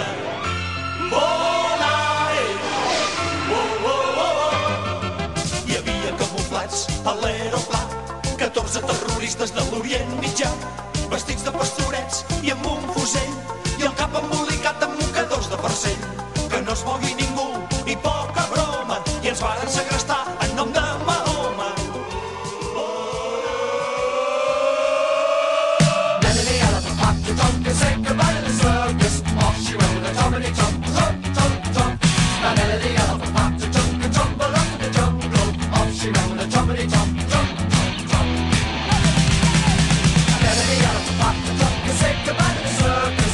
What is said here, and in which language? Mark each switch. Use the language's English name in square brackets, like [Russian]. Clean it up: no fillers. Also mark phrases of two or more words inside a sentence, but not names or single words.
[Catalan] Bona, Hi havia camuflats a l'aeroplat, 14 terroristes de l'Orient Mitjà, vestits de pastorets i amb un fusell, i el cap embolicat amb mocadors de farcell. Que no es mogui ningú i poca broma, i ens varen segrestar en nom de Mahoma. [English] Then the elephant popped the trunk and said goodbye to the circus. Off she went with a tumbly tump, tump, tump, tump. Now then the elephant popped the trunk and tumbled up in the jungle. Off she went with a tumbly tump, tump, tump, tump. Now then the elephant popped the trunk and said goodbye to the circus.